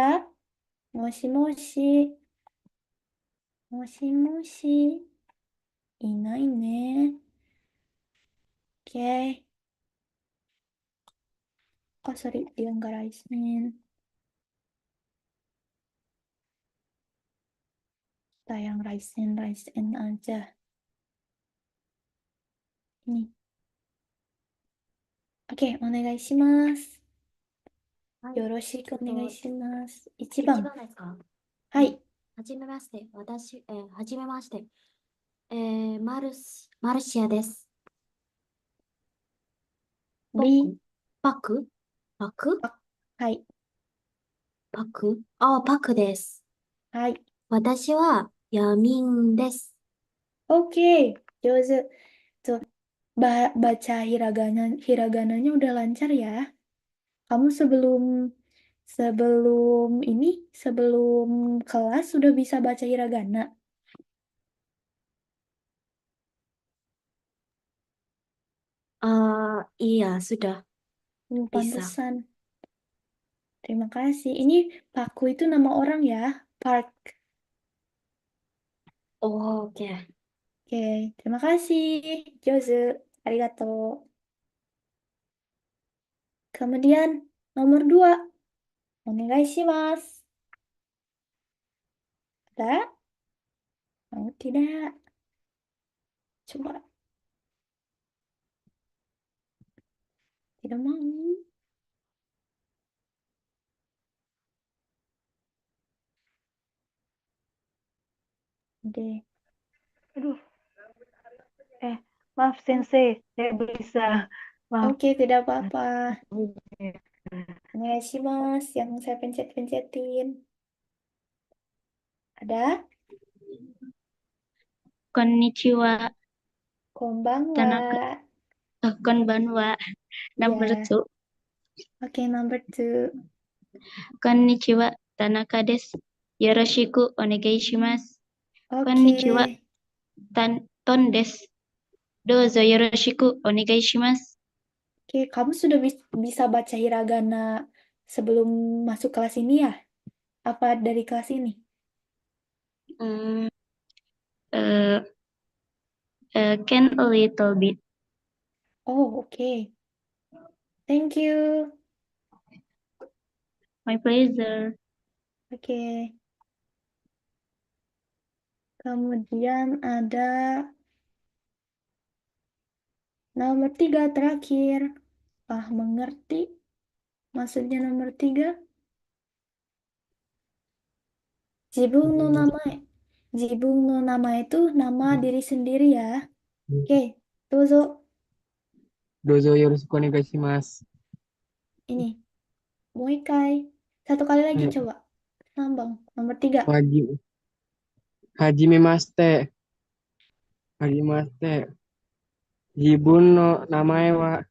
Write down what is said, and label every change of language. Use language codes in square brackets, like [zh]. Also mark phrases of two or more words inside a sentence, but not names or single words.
[ja] もしもし。もしもし. いないね. Oke. [id] Oh, sorry. Dia nggak [en] raise hand. [id] Kita yang [en] raise hand [id] aja. Ini. Oke, onegaishimasu. [ja] よろしくお願いします。1番。ですか？はい。はじめまして。はじめまして。マルシアです。 B。パクはい。パクです。はい。私はヤミンです。 [id] Oke, 上手。Tuh, baca hiragananya udah lancar ya. Kamu sebelum kelas sudah bisa baca hiragana. Iya, sudah bisa. Pantesan. Terima kasih. Ini Paku itu nama orang ya. Park. Oh, oke. Oke, terima kasih. [ja] 上手、ありがとう. [id] Kemudian nomor 2. Onegaishimasu. Ada? Mau tidak? Coba. Tidak mau. Oke. Aduh. Maaf Sensei, saya bisa. Maaf. Oke, tidak apa-apa. Onegaishimasu, yang saya pencet-pencetin. Ada? Konnichiwa, Konbanwa. konbanwa. Number Ya. 2. Oke, number 2. [ja] こんにちは、Tanakaです。よろしくお願いします. [id] Oke. [ja] こんにちは、Tonです。どうぞよろしくお願いします. [id] Oke, kamu sudah bisa baca hiragana sebelum masuk kelas ini ya? Apa dari kelas ini? [en] Can a little bit. Oh, oke. Thank you. My pleasure. [id] Oke. Kemudian ada nomor 3 terakhir. Mengerti? Maksudnya nomor 3? [ja] 自分の名前. 自分の名前 [id] itu nama diri sendiri ya. Oke, dozo. [ja] どうぞよろしくお願いします. [id] Ini. Moikai. Satu kali lagi coba. Sambang. Nomor 3. [ja] はじめまして。自分の名前は.